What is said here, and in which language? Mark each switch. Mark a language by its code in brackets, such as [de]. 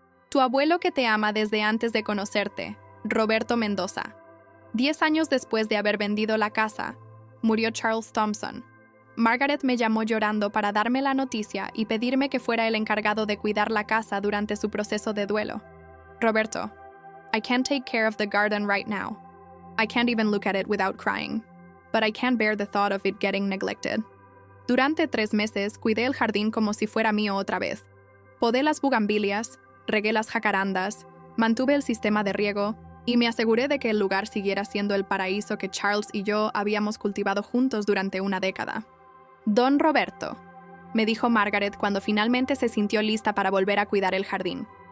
[es] Tu abuelo que te ama desde antes de conocerte, Roberto Mendoza. 10 años después de haber vendido la casa, murió Charles Thompson. Margaret me llamó llorando para darme la noticia y pedirme que fuera el encargado de cuidar la casa durante su proceso de duelo. [en] Roberto, I can't take care of the garden right now. I can't even look at it without crying. But I can't bear the thought of it getting neglected. [es] Durante 3 meses cuidé el jardín como si fuera mío otra vez. Podé las bugambilias, regué las jacarandas, mantuve el sistema de riego y me aseguré de que el lugar siguiera siendo el paraíso que Charles y yo habíamos cultivado juntos durante una década. Don Roberto, me dijo Margaret cuando finalmente se sintió lista para volver a cuidar el jardín.